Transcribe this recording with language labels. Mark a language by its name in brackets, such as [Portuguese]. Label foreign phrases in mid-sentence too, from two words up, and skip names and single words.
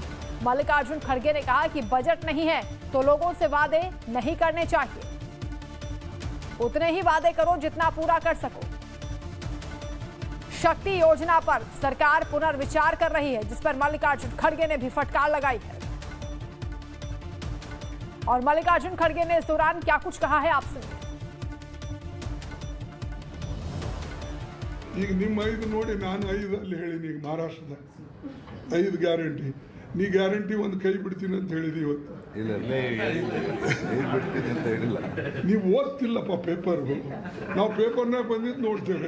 [Hindi] मल्लिकार्जुन खड़गे ने कहा कि बजट नहीं है तो लोगों से वादे नहीं करने चाहिए, उतने ही वादे करो जितना पूरा कर सको। शक्ति योजना पर सरकार पुनर्विचार कर रही है, जिस पर मल्लिकार्जुन खड़गे ने भी फटकार लगाई है। और मल्लिकार्जुन खड़गे ने इस दौरान क्या कुछ कहा है, आप सुनिए। [Kannada] ಈಗ ನಿಮ್ಮ 5 ನೋಡಿ ನಾನು 5 ಅಲ್ಲಿ ಹೇಳಿನಿ। ಈಗ ಮಹಾರಾಷ್ಟ್ರದ 5 ಗ್ಯಾರಂಟಿ, ನೀ ಗ್ಯಾರಂಟಿ ಒಂದು ಕೈ ಬಿಡ್ತೀನಿ ಅಂತ ಹೇಳಿದಿ ಇವತ್ತು। ಇಲ್ಲ ಬಿಡ್ತೀನಿ ಅಂತ ಹೇಳಿಲ್ಲ, ನೀವು ಓದ್ತಿಲ್ಲಪ್ಪ ಪೇಪರ್, ನಾವು ಪೇಪರ್ನಾಗ ಬಂದಿದ್ದು ನೋಡ್ತೇವೆ।